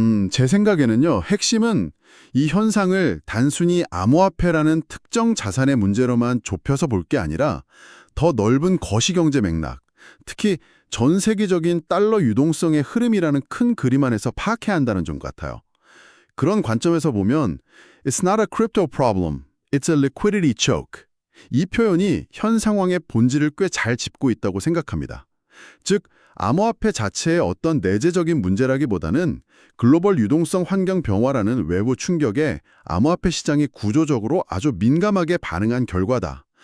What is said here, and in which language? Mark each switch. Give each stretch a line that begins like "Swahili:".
Korean: 제 생각에는요, 핵심은 이 현상을 단순히 암호화폐라는 특정 자산의 문제로만 좁혀서 볼 게 아니라 더 넓은 거시경제 맥락, 특히 전 세계적인 달러 유동성의 흐름이라는 큰 그림 안에서 파악해야 한다는 점 같아요. 그런 관점에서 보면
English: It's not a crypto problem, it's a liquidity choke.
Korean: 이 표현이 현 상황의 본질을 꽤 잘 짚고 있다고 생각합니다. 즉, 암호화폐 자체의 어떤 내재적인 문제라기보다는 글로벌 유동성 환경 변화라는 외부 충격에 암호화폐 시장이 구조적으로 아주 민감하게 반응한 결과다.